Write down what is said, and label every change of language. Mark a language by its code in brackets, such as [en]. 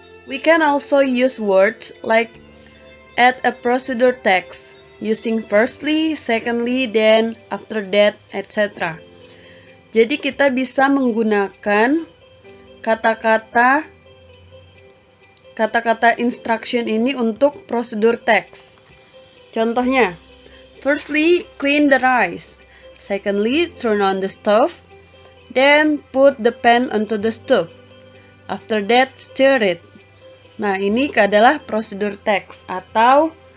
[en] We can also use words like add a procedure text, using firstly, secondly, then, after that, etc. [id] Jadi kita bisa menggunakan kata-kata instruction ini untuk prosedur teks. Contohnya, [en] firstly, clean the rice. Secondly, turn on the stove. Then, put the pan onto the stove. After that, stir it. [id] Nah, ini adalah prosedur teks atau